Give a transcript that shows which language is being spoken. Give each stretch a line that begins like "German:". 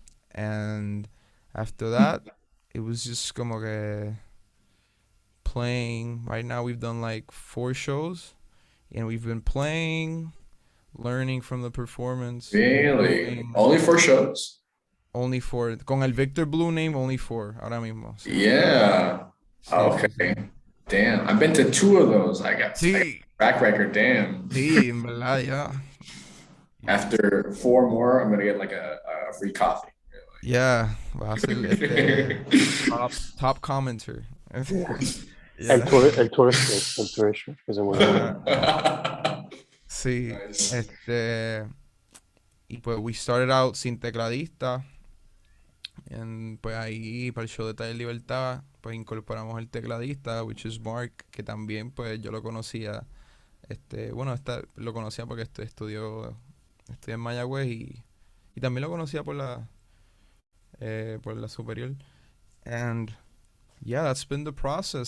English: And after that, it was just
Spanish: como que
English: playing. Right now we've done like 4 shows, and we've been playing, learning from the performance. Really? Only 4 shows? Only 4.
Spanish: Con el Victor Blue name,
English: only 4
Spanish: ahora mismo.
English: Yeah.
Spanish: Sí,
English: Okay.
Spanish: sí.
English: Damn. I've been to 2 of those. I got
Spanish: Sí,
English: track record. Damn.
Spanish: sí, en verdad, ya.
English: After 4 more, I'm gonna get like a free coffee. Yeah,
Spanish: va a ser top commenter.
English: Yeah. Yeah.
Spanish: El tourist, que se vuelve. Sí,
English: Nice.
Spanish: y pues
English: we started out
Spanish: sin tecladista, pues ahí para el show de Taller Libertad, pues incorporamos el tecladista,
English: which is Mark,
Spanish: que también pues yo lo conocía, bueno, lo conocía porque estudió en Mayagüez, y también lo conocía por la superior.
English: And yeah, that's been the process.